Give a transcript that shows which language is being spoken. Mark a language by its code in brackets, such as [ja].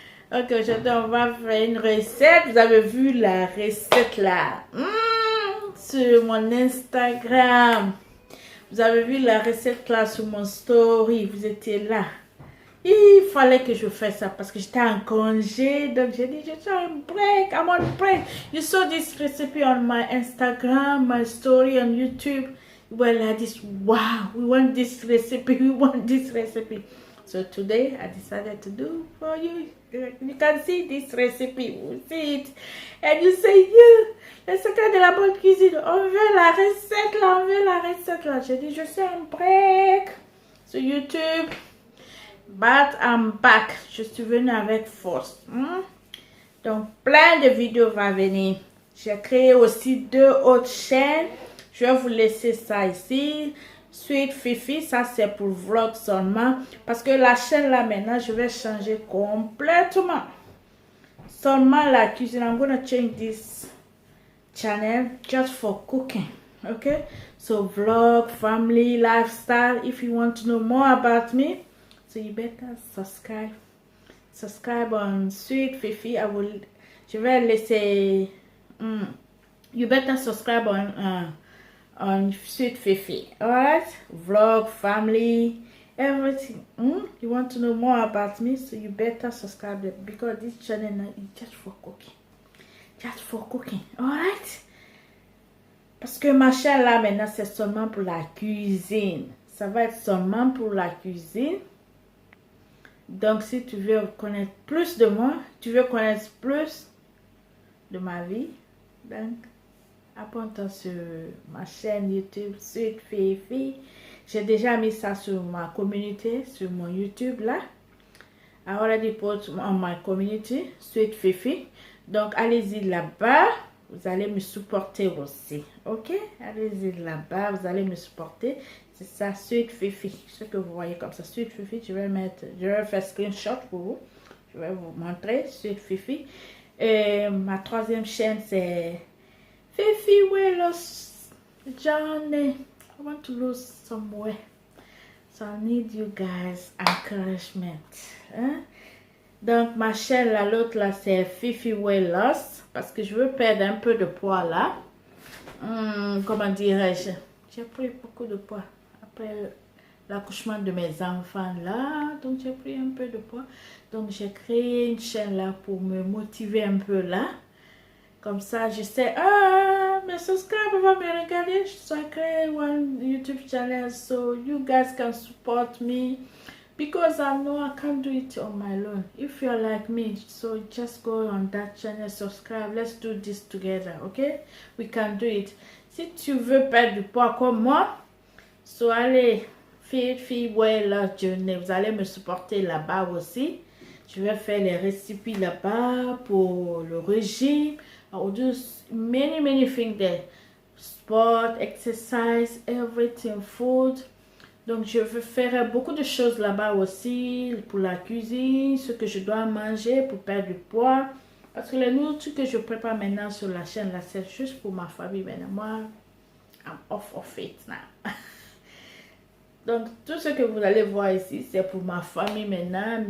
[fr] Ok, aujourd'hui on va faire une recette. Vous avez vu la recette là sur mon Instagram. Vous avez vu la recette là sur mon story, vous étiez là. Il fallait que je fasse ça parce que j'étais en congé. Donc j'ai dit, je suis en break, [en] I'm on break. You saw this recipe on my Instagram, my story on YouTube. Well, like this, wow, we want this recipe, we want this recipe. So today I decided to do for you. You can see this recipe, you see it. And you say, you, [fr] le secret de la bonne cuisine, on veut la recette là, on veut la recette là. J'ai dit, je suis en break sur YouTube. [en] But I'm back. [fr] Je suis venue avec force. Donc, plein de vidéos vont venir. J'ai créé aussi 2 autres chaînes. Je vais vous laisser ça ici. Sweet Fifi, ça c'est pour vlog seulement. Parce que la chaîne là maintenant, je vais changer complètement. Seulement la cuisine. [en] I'm gonna change this channel just for cooking. Okay? So vlog, family, lifestyle. If you want to know more about me, so you better subscribe. Subscribe on Sweet Fifi. [fr] Je vais laisser. [en] You better subscribe on Sweet Fifi. Alright? Vlog, family, everything. You want to know more about me, so you better subscribe because this channel now is just for cooking. Just for cooking. Alright? [fr] Parce que ma chaîne là maintenant c'est seulement pour la cuisine. Ça va être seulement pour la cuisine. Donc, si tu veux connaître plus de moi, tu veux connaître plus de ma vie, donc, abonne-toi sur ma chaîne YouTube, Sweet Fifi. J'ai déjà mis ça sur ma communauté, sur mon YouTube là. [en] I already put on my community, Sweet Fifi. [fr] Donc, allez-y là-bas. Vous allez me supporter aussi. Ok? Allez-y là-bas. Vous allez me supporter. C'est ça, Sweet Fifi. Ce que vous voyez comme ça, Sweet Fifi. Je vais faire screenshot pour vous. Je vais vous montrer Sweet Fifi. Et ma 3e chaîne, c'est Fifi Welos Journey. [en] I want to lose some weight. So I need you guys encouragement. Hein? [fr] Donc, ma chaîne, l'autre là, c'est Fifi Weight Loss. Parce que je veux perdre un peu de poids là. Comment dirais-je? J'ai pris beaucoup de poids après l'accouchement de mes enfants là. Donc, j'ai pris un peu de poids. Donc, j'ai créé une chaîne là pour me motiver un peu là. Comme ça, je sais, mes subscribers vont me regarder. [en] So, I create one YouTube channel so you guys can support me. Because I know I can't do it on my own. If you're like me, so just go on that channel, subscribe. Let's do this together, okay? We can do it. [fr] Si tu veux perdre du poids comme moi, so allez, Fifi Weight Loss Journey. Vous allez me supporter là-bas aussi. Je vais faire les récipes là-bas pour le régime. [en] I will do many things there. Sport, exercise, everything, food. [fr] Donc, je veux faire beaucoup de choses là-bas aussi pour la cuisine, ce que je dois manger pour perdre du poids. Parce que les nourritures que je prépare maintenant sur la chaîne, là, c'est juste pour ma famille maintenant. Moi, [en] I'm off of it now. [fr] Donc, tout ce que vous allez voir ici, c'est pour ma famille maintenant.